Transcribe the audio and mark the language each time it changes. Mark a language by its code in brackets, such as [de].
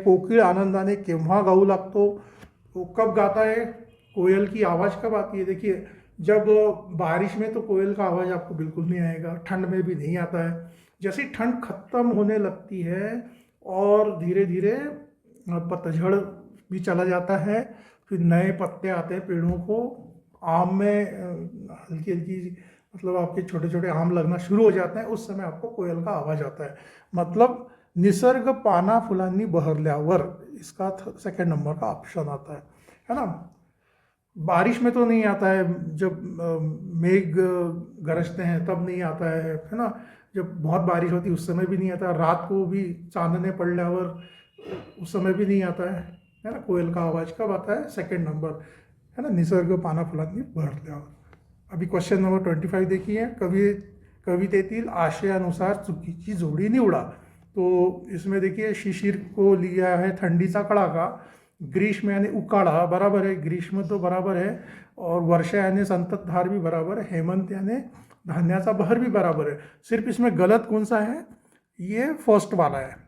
[mr] कोकिळ आनंदाने केव्हा गाऊ लागतो? [hi] तो कब गाता है? कोयल की आवाज़ कब आती है? देखिए, जब बारिश में तो कोयल का आवाज़ आपको बिल्कुल नहीं आएगा, ठंड में भी नहीं आता है। जैसे ही ठंड खत्म होने लगती है और धीरे धीरे पतझड़ भी चला जाता है, फिर नए पत्ते आते हैं पेड़ों को, आम में हल्की हल्की मतलब आपके छोटे छोटे आम लगना शुरू हो जाते हैं, उस समय आपको कोयल का आवाज़ आता है। मतलब [mr] निसर्ग पाना फुलांनी बहरल्यावर, [hi] इसका सेकंड नंबर का ऑप्शन आता है ना। बारिश में तो नहीं आता है, जब मेघ गरजते हैं तब नहीं आता है ना। जब बहुत बारिश होती है उस समय भी नहीं आता, रात को भी [mr] चांदने पडल्यावर [hi] उस समय भी नहीं आता है ना। कोयल का आवाज़ कब आता है? सेकंड नंबर, है ना, [mr] निसर्ग पाना फुलांनी बहरल्यावर। [hi] अभी क्वेश्चन नंबर 25 देखिए। [mr] कवितेतील आशयानुसार चुकीची जोडी निवडा। [hi] तो इसमें देखिए शिशिर को लिया है [mr] थंडीचा कडाका, [hi] ग्रीष्म यानी उकाड़ा बराबर है, ग्रीष्म तो बराबर है, और वर्षा यानी संततधार भी बराबर है, हेमंत यानी [mr] धान्याचा बहर [hi] भी बराबर है। सिर्फ इसमें गलत कौन सा है? ये फर्स्ट वाला है।